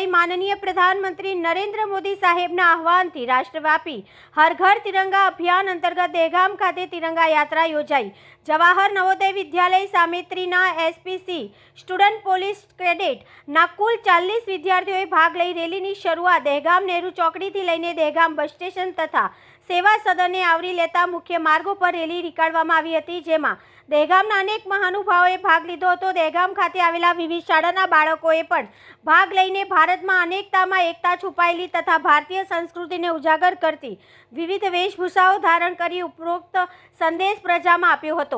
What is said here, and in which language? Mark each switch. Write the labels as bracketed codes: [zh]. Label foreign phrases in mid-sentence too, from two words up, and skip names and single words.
[gu] માનનીય પ્રધાનમંત્રી નરેન્દ્ર મોદી સાહેબના આહ્વાનથી રાષ્ટ્રવ્યાપી હર ઘર તિરંગા અભિયાન અંતર્ગત દહેગામ ખાતે તિરંગા યાત્રા યોજાઈ। જવાહર નવોદય વિદ્યાલય સામેત્રીના એસપીસી [en] student police cadet [gu] ના કુલ 40 વિદ્યાર્થીઓએ ભાગ લઈ રેલીની શરૂઆત દહેગામ નેહરુ ચોકડીથી લઈને દહેગામ બસ સ્ટેશન તથા સેવા સદને આવરી લેતા મુખ્ય માર્ગો પર રેલી નિકાળવામાં આવી હતી, જેમાં દહેગામના અનેક મહાનુભાવોએ ભાગ લીધો હતો। દહેગામ ખાતે આવેલા વિવિધ શાળાના બાળકોએ પણ ભાગ લઈને ભારતમાં અનેકતામાં એકતા છુપાયેલી તથા ભારતીય સંસ્કૃતિને ઉજાગર કરતી વિવિધ વેશભૂષાઓ ધારણ કરી ઉપરોક્ત સંદેશ પ્રજામાં આપ્યો હતો।